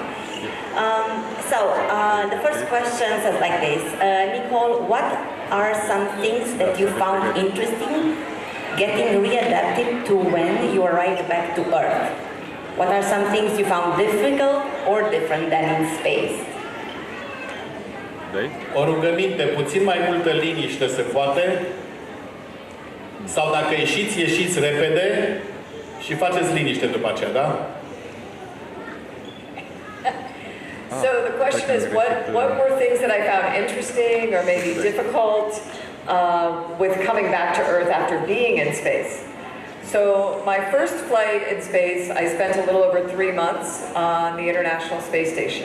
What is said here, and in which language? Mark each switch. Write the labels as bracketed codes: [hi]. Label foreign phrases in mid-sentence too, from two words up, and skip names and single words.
[en] The first question says like this. Nicole, what are some things that you found interesting getting readapted to when you arrived back to Earth? What are some things you found difficult or different than in space? [ro] O rugăminte, puțin mai multă liniște se poate? Sau dacă ieșiți, ieșiți repede și faceți liniște după aceea, da? [en] So the question is, what were things that I found interesting or maybe difficult with coming back to Earth after being in space? So my first flight in space, I spent a little over 3 months on the International Space Station.